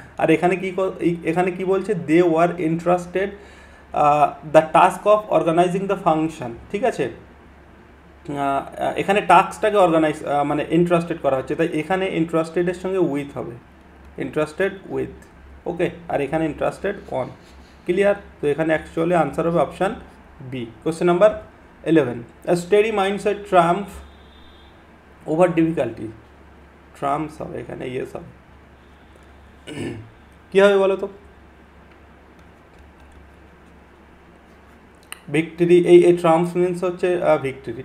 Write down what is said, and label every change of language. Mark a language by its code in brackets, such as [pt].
[bn] আর এখানে কি বলছে, [en] They were interested the task of organising the function. [bn] ঠিক আছে, এখানে টাস্কটাকে অর্গানাইজ মানে ইন্টারেস্টেড করা হচ্ছে, তাই এখানে ইন্টারেস্টেডের সঙ্গে উইথ হবে, ইন্টারেস্টেড উইথ। ওকে, আর এখানে ইন্টারেস্টেড অন। ক্লিয়ার? তো এখানে অ্যাকচুয়ালি আনসার হবে option B. Question number [en] 11, a steady mindset triumph over difficulty। [bn] Trump's হবে এখানে, ইয়েস হবে। কী হবে বলো তো, ভিক্টরি, এই ট্রাম্পস মিনস হচ্ছে ভিক্টরি।